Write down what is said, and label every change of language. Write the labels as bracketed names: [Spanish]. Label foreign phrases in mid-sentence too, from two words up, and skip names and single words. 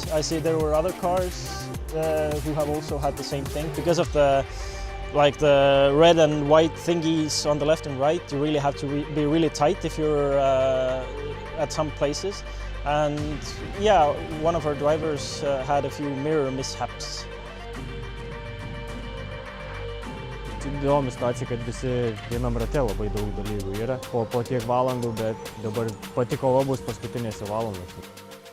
[English] I see there were other cars who have also had the same thing. Because of the red and white thingies on the left and right, you really have to be really tight if you're at some places. And yeah, one of our drivers had a few mirror mishaps. [Lithuanian] Įdomi situacija, kad visi vienam rate labai daug dalyvių yra po tiek valandų, bet dabar pati kova bus paskutinėse valandose.